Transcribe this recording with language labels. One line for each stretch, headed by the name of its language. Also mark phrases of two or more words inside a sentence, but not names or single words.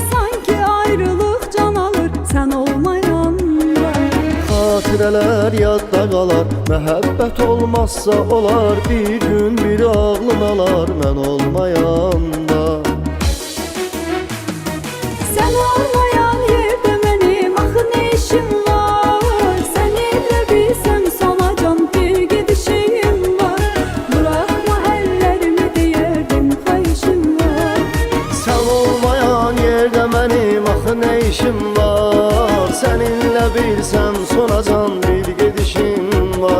Azerbaijani: Sanki ayrılıq can alır, sən olmayanda. Xatirələr yadda qalar, məhəbbət olmazsa olar. Bir gün biri ağlım alar mən olmayanda.
Turkish: Sen olmayan yerde benim axı ne işim var? Seninle bilsem sana can bir gidişim var. Bırakma ellerimi deyerdim xahişim var.
Azerbaijani: Sən olmayan yerdə mənim axı nə işim var? Səninlə bilsəm sonacan bir gedişim var.